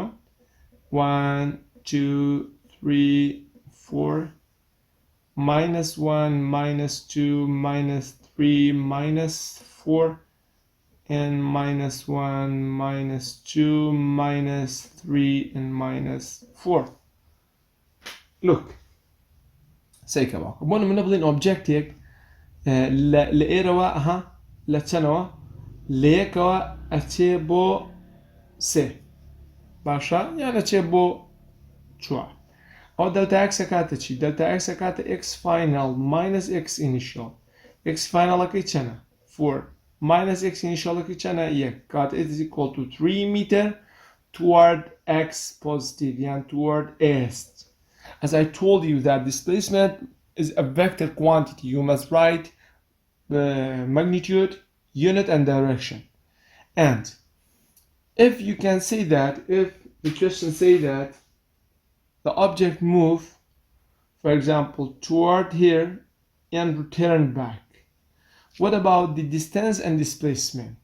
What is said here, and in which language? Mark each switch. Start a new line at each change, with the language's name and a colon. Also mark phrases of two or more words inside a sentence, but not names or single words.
English: 1, 2, 3, 4, minus 1, minus 2, minus 3, minus 4, and minus 1, minus 2, minus 3, and minus 4. Look,
Central Kurdish: سەیکە باوکە بۆ نمونە بڵین ئۆبجێکتێک لە ئێرەوە لە چەنەوە لە یەکەوە ئەچێ بۆ سێ باشە یان ئەچێ بۆ چوار. ئەو دەلتا x ئەکاتە چی؟ دەلتا x ئەکاتە
English: x final minus x initial.
Central Kurdish: x finalەکەی چەنە؟ 4
English: minus x initialەکەی
Central Kurdish: چەنە؟
English: 1 کات it is equal to 3 meter toward x positive and toward east. As I told you that displacement is a vector quantity, you must write magnitude, unit and direction. And if you can say that, if the question say that the object move, for example, toward here and return back, what about the distance and displacement?